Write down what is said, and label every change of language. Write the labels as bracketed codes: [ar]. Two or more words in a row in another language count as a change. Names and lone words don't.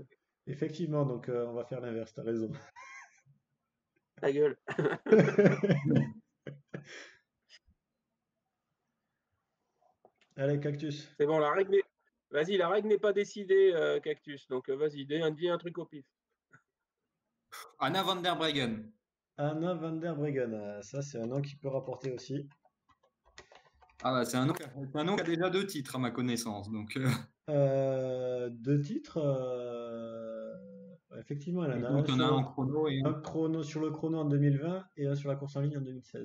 [fr] Effectivement, donc on va faire l'inverse, t'as raison. Ta gueule. Allez, Cactus. C'est bon, la règle n'est... Vas-y, la règle n'est pas décidée, Cactus. Donc, vas-y, dis un truc au pif. Anna van der Breggen. Anna van der Breggen. Ça, c'est un nom qui peut rapporter aussi. Ah bah, c'est un nom qui a déjà 2 titres à ma connaissance. Donc, 2 titres. Effectivement, elle en a donc un on a sur un en chrono et un chrono sur le chrono en 2020 et un sur la course en ligne en 2016.